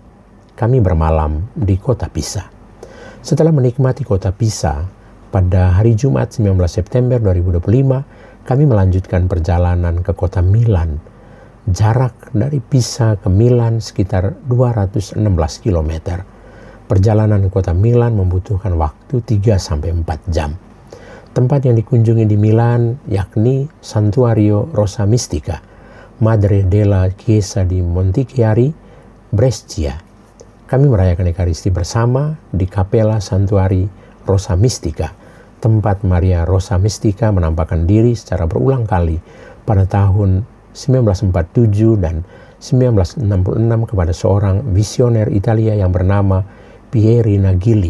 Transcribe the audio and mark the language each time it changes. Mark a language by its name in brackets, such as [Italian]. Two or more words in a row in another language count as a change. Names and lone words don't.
[Indonesian] Kami bermalam di kota Pisa. Setelah menikmati kota Pisa, pada hari Jumat 19 September 2025, kami melanjutkan perjalanan ke kota Milan. Jarak dari Pisa ke Milan sekitar 216 km. Perjalanan ke kota Milan membutuhkan waktu 3-4 jam. Tempat yang dikunjungi di Milan yakni Santuario Rosa Mistica, Madre della Chiesa di Montichiari, Brescia. Kami merayakan Ekaristi bersama di Kapela Santuari Rosa Mistica, tempat Maria Rosa Mistica menampakkan diri secara berulang kali pada tahun 1947 dan 1966 kepada seorang visioner Italia yang bernama Pieri Nagili.